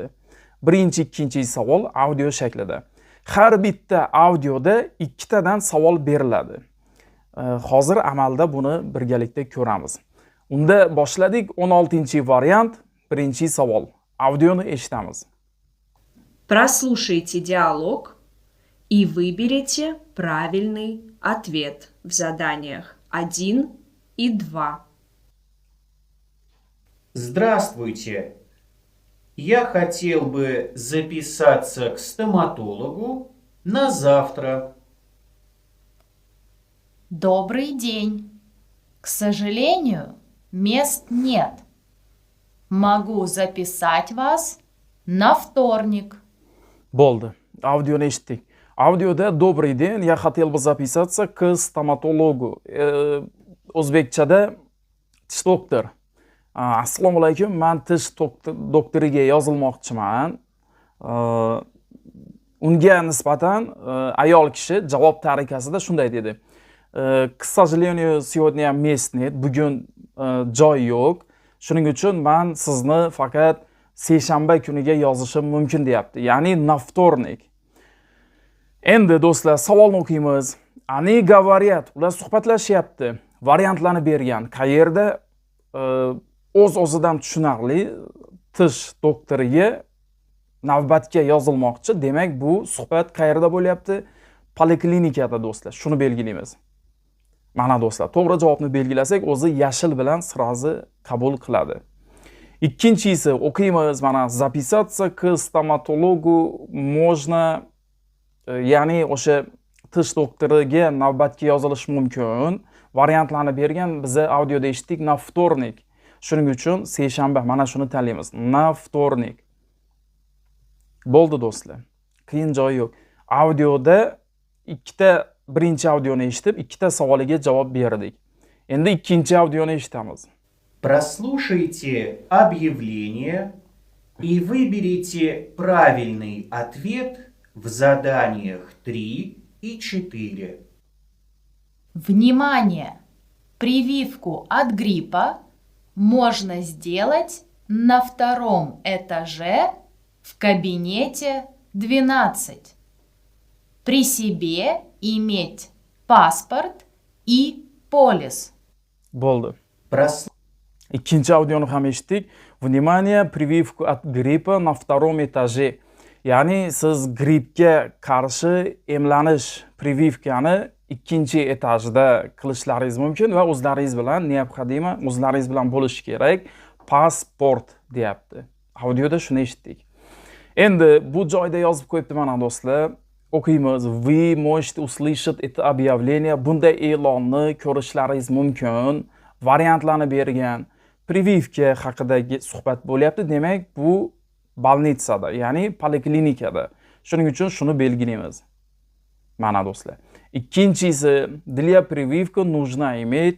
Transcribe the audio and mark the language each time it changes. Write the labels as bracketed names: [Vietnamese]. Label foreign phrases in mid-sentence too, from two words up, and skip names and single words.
[Uzbek] Birinchi, ikkinchi savol audio shaklida. Har bitta audioda 2 tadan savol beriladi. Hozir amalda buni birgalikda ko'ramiz. Unda boshladik. 16-variant, birinchi savol. Audioni eshitamiz. [Russian] Прослушайте диалог и выберите правильный ответ в заданиях 1 и 2. Здравствуйте. Я хотел бы записаться к стоматологу на завтра. Добрый день. К сожалению, мест нет. Могу записать вас на вторник. [Uzbek] Bo'ldi. Audioni eshitdik. Audioda [Russian] добрый день, я хотел бы записаться к стоматологу. [Uzbek] O'zbekchada tish doktor. Assalomu alaykum, men tish doktoriga yozilmoqchiman. Unga nisbatan ayol kishi javob tarikasida shunday dedi. [Russian] К сожалению, сегодня мест нет. [Uzbek] Bugun joy yo'q. Shuning uchun men sizni faqat seshanba kuniga yozishim mumkin deyapti. Ya'ni [Russian] na вторник. [Uzbek] Endi do'stlar, savolni o'qiymiz. [Russian] Они говорят, [Uzbek] ular suhbatlashyapti. Variantlarni bergan. Qayerda o'z-o'zidan tushunarli tish doktoriga navbatga yozilmoqchi. Demak, bu suhbat qayerda bo'lyapti? Poliklinikada do'stlar. Shuni belgilaymiz. Mana do'stlar, to'g'ri javobni belgilasak, o'zi yashil bilan sirazi qabul qiladi. Ikkinchisi o'qiymiz. Mana [Russian] записаться к стоматологу можно, [Uzbek] ya'ni o'sha tish doktoriga navbatga yozilish mumkin. Variantlarni bergan, biza audioda eshitdik [Russian] na вторник. [Uzbek] Shuning uchun seshanba, mana shuni tanlaymiz. [Russian] Na вторник. [Uzbek] Bo'ldi do'stlar. Qiyin joyi yo'q. Audioda ikkita birinchi audioni eshitib, ikkita savoliga javob berdik. Endi ikkinchi audioni eshitamiz. [Russian] Прослушайте объявление и выберите правильный ответ в заданиях 3 и 4. Внимание! Прививку от гриппа можно сделать на втором этаже в кабинете 12. При себе иметь паспорт и полис. [Uzbek] Bo'ldi. Ikkinchi audioni ham eshitdik. [Russian] Внимание, прививку от гриппа на втором этаже. [Uzbek] Ya'ni siz grippga qarshi emlanish прививкani ikkinchi etajda qilishlaringiz mumkin va o'zlaringiz bilan необходимо, o'zlaringiz bilan bo'lishi kerak pasport deyapti. Audioda shuni eshitdik. Endi bu joyda yozib qo'yibdi mana do'stlar. O'qiymiz. [Russian] Вы можете услышать это объявление. [Uzbek] Bunday e'lonni ko'rishlaringiz mumkin. Variantlarni bergan. Прививка haqidagi suhbat bo'lyapti. Demak, bu больницада, ya'ni poliklinikada. Shuning uchun shuni belgilaymiz. Mana do'stlar. Ikkinchisi, [Russian] для прививки нужно иметь.